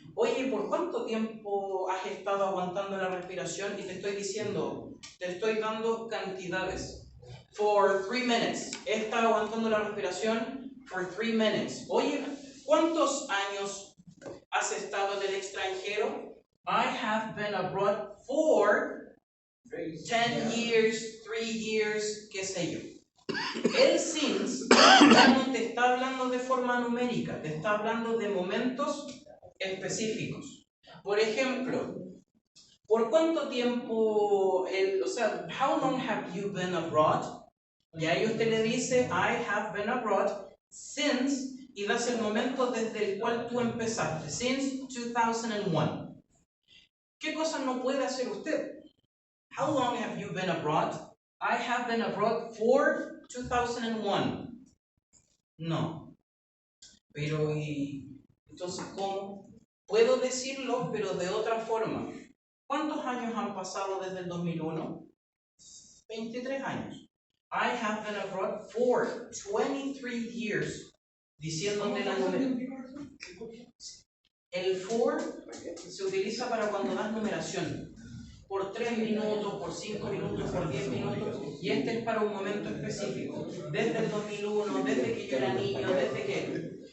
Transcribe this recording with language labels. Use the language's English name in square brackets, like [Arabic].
[Spanish] Oye, ¿por cuánto tiempo has estado aguantando la respiración? Y te estoy diciendo, te estoy dando cantidades. [English] For 3 minutes. [Spanish] He estado aguantando la respiración [English] for 3 minutes. [Spanish] Oye, ¿cuántos años has estado en el extranjero? [English] I have been abroad for 10 years, 3 years, [Spanish] qué sé yo. El since ya no te está hablando de forma numérica, te está hablando de momentos específicos. Por ejemplo, ¿por cuánto tiempo, [English] how long have you been abroad? [Spanish] Y ahí usted le dice, [English] I have been abroad since, [Spanish] y das el momento desde el cual tú empezaste, [English] since 2001. [Spanish] ¿Qué cosas no puede hacer usted? [English] How long have you been abroad? I have been abroad for 2001. No. [Spanish] Pero, ¿y entonces cómo? Puedo decirlo, pero de otra forma. ¿Cuántos años han pasado desde el 2001? 23 años. [English] I have been abroad for 23 years. [Spanish] Diciéndote la numeración. El for se utiliza para cuando das numeración. Por 3 minutos, por 5 minutos, por 10 minutos. Y este es para un momento específico. Desde el 2001, desde que yo era niño, desde que...